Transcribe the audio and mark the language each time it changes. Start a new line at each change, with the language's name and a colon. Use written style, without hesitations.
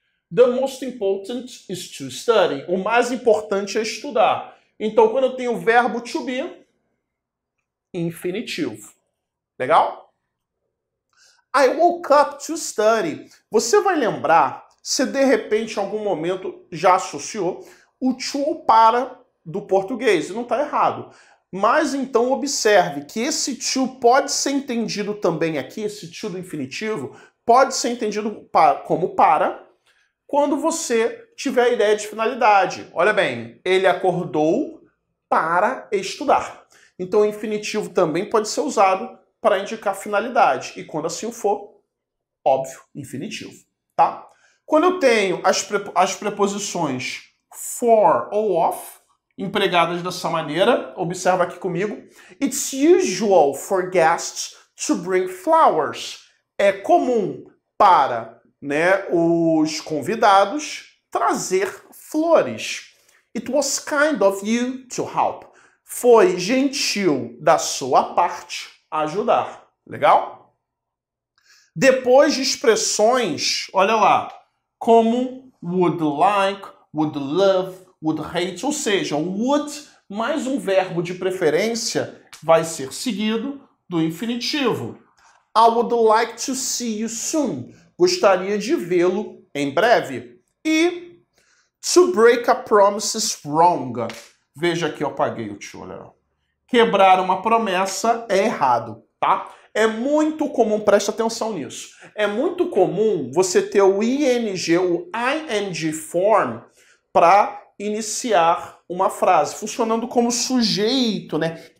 English: The most important is to study.
Portuguese: O mais importante é estudar. Então, quando eu tenho o verbo to be, infinitivo. Legal?
English: I woke up to study.
Portuguese: Você vai lembrar, se de repente em algum momento já associou o to para do português. Não está errado. Mas então observe que esse to pode ser entendido também aqui, esse to do infinitivo, pode ser entendido como para, quando você tiver a ideia de finalidade. Olha bem, ele acordou para estudar. Então o infinitivo também pode ser usado para indicar finalidade. E quando assim for, óbvio, infinitivo. Tá? Quando eu tenho as preposições for ou of, empregadas dessa maneira, observa aqui comigo.
English: It's usual for guests to bring flowers.
Portuguese: É comum para, né, os convidados trazer flores.
English: It was kind of you to help.
Portuguese: Foi gentil da sua parte ajudar. Legal? Depois de expressões, olha lá, como would like, would love, would hate, ou seja, would mais um verbo de preferência vai ser seguido do infinitivo.
English: I would like to see you soon.
Portuguese: Gostaria de vê-lo em breve.
English: E to break a promise is wrong.
Portuguese: Veja aqui, eu apaguei o to, olha. Quebrar uma promessa é errado, tá? É muito comum, presta atenção nisso. É muito comum você ter o ing, o ing form, para iniciar uma frase, funcionando como sujeito, né?